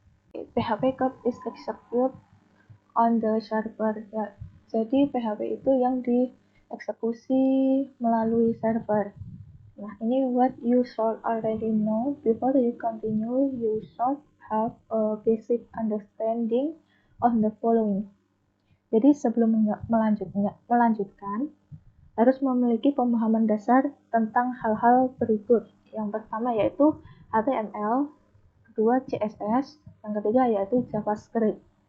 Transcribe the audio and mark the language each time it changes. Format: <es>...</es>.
<en>PHP code is executed on the server.</en> <id>Ya, jadi PHP itu yang dieksekusi melalui server. Nah, ini</id> <en>what you should already know. Before you continue, you should have a basic understanding of the following.</en> <id>Jadi sebelum melanjutkan, harus memiliki pemahaman dasar tentang hal-hal berikut. Yang pertama yaitu HTML, kedua CSS, yang ketiga yaitu JavaScript.</id>